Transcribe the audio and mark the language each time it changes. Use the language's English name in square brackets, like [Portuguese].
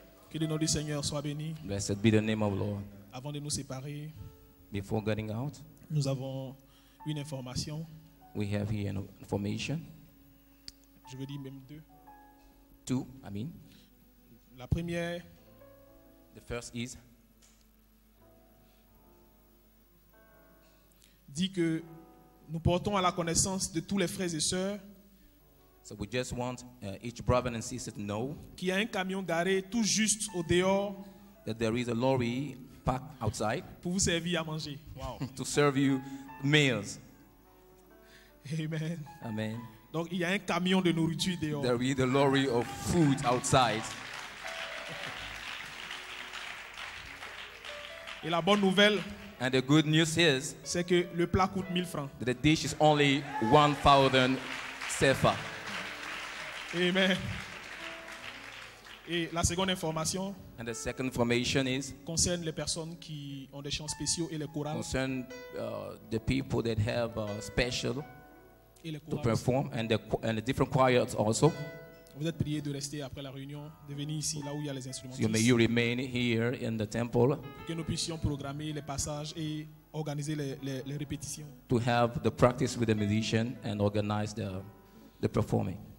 [French] Que le nom du Seigneur soit béni. [English] Blessed be the name of the Lord. [French] Avant de nous séparer, [English] Before getting out, [French] nous avons une information. [English] we have here an information. [French] Je veux dire même deux. [English] Two, I mean. [French] La première, [English] The first is [French] dit que nous portons à la connaissance de tous les frères et sœurs [English] so we just want each brother and sister to know [French] qu'il y a un camion garé tout juste au dehors [English] that there is a lorry parked outside [French] pour vous servir à manger. [English] Wow. to serve you meals. Amen. Amen. [French] Donc il y a un camion de nourriture dehors. [English] There is a lorry of food outside. [French] Et la bonne nouvelle, [English] And the good news is [French] c'est que le plat coûte 1000 francs. [English] that the dish is only 1,000 sefa. Amen. [French] Et la seconde information [English] And the second information is [French] concerne les personnes qui ont des chants spéciaux et les chorales. [English] concern the people that have special [French] Et les [English] to [French] chorales. [English] perform and the different choirs also. [French] Vous êtes priés de rester après la réunion, de venir ici, là où il y a les instruments. [English] So may you remain here in the temple [French] Pour que nous puissions programmer les passages et organiser les répétitions. [English] to have the practice with the musician and organize the performing.